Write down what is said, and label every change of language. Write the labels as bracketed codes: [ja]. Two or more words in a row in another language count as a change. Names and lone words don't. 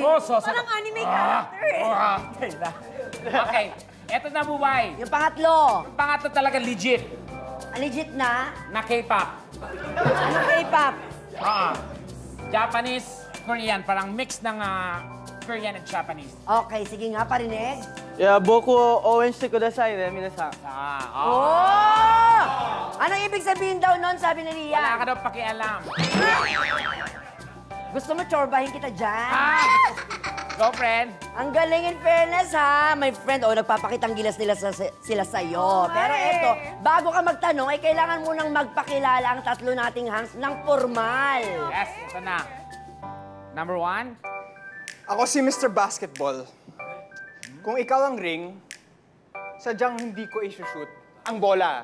[tl] Parang [en] anime character [tl] eh. Okay, eto na bubay. Yung pangatlo, Yung pangatlo talaga legit legit na. na K-pop. Anong K-pop? [en] Japanese, Korean. [tl] Parang mix ng Korean at Japanese. Okay, sige nga, parinig. [ja] いや、僕を応援してくださいね、皆さん。 Oh! [tl] Anong ibig sabihin daw nun, sabi ni Wala Lian? ka daw pakialam. Gusto mo chorbahin kita dyan? [en] Go, friend. [tl] Ang galing [en] in fairness, [tl] ha? [en] My friend, [tl] nagpapakitang gilas nila sila sa'yo. Pero eto, bago ka magtanong, ay kailangan munang magpakilala ang tatlo nating hangs ng formal. Yes, ito na. [en] Number one. [tl] Ako si Mr. Basketball. Kung ikaw ang ring, sadyang hindi ko isushoot ang bola